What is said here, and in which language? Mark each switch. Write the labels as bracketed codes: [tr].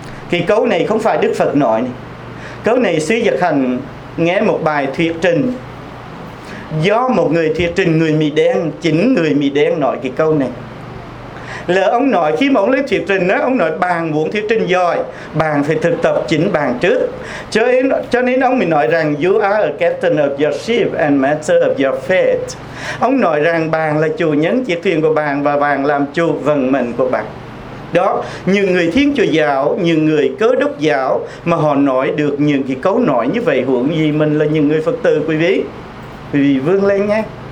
[vi] Cái câu này không phải Đức Phật nói này. Câu này Sứ Giật Hành nghe một bài thuyết trình do một người thuyết trình người Mỹ đen, chính người Mỹ đen nói cái câu này. Là ông nói khi mà ông lấy thuyết trình đó, ông nói bạn muốn thuyết trình giỏi, bạn phải thực tập chính bạn trước. Cho nên ông mới nói rằng [en] you are a captain of your ship and master of your fate. [vi] Ông nói rằng bạn là chủ nhân chiếc thuyền của bạn và bạn làm chủ vận mệnh của bạn. Đó, những người Thiên Chúa giáo, những người Cơ Đốc giáo mà họ nói được những cái câu nói như vậy, huống gì mình là những người Phật tử, quý vị. Quý vị vươn lên nhé.